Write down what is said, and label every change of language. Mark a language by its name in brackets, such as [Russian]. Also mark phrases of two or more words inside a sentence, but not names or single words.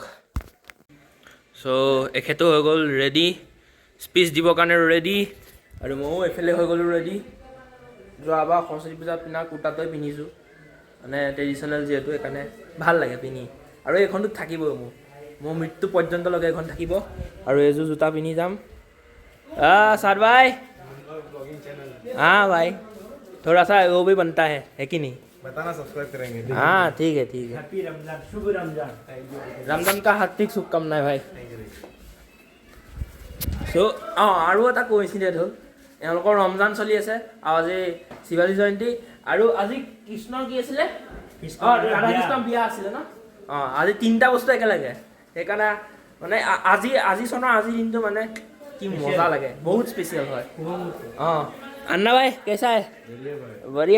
[Assamese] চ' এখেতো হৈ গ'ল ৰেডি, স্পীচ দিবৰ কাৰণে ৰেডি, আৰু ময়ো এইফালে হৈ গ'লোঁ ৰেডি। যোৱাবাৰ সৰস্বতী পূজাত পিন্ধা কুৰ্তাটোৱে পিন্ধিছোঁ, মানে ট্ৰেডিশ্যনেল যিহেতু, সেইকাৰণে ভাল লাগে পিন্ধি। আৰু এইখনটো থাকিবই মোৰ মৃত্যু পৰ্যন্তলৈকে এইখন থাকিব। আৰু এইযোৰ জোতা পিন্ধি যাম। [Hindi] साथ भाई, हाँ भाई, थोड़ा सा वो भी बनता है कि नहीं? बताना, सब्सक्राइब करेंगे। हाँ ठीक है। हैप्पी रमजान, शुभ रमजान। रमजान का हार्दिक शुभकामनाएं भाई। [Assamese] চ' আৰু এটা কোইনচিডেণ্ট হ'ল, এওঁলোকৰ ৰমজান চলি আছে আৰু আজি শিৱাজী জয়ন্তী, আৰু আজি কৃষ্ণৰ কি আছিলে? ৰাধাকৃষ্ণৰ বিয়া আছিলে ন? আজি 3টা বস্তু একেলগে। সেইকাৰণে মানে আজি চনৰ আজিৰ দিনটো মানে কি মজা লাগে, বহুত স্পেচিয়েল হয়। [Hindi] अन्ना भाई कैसा है? बढ़िया।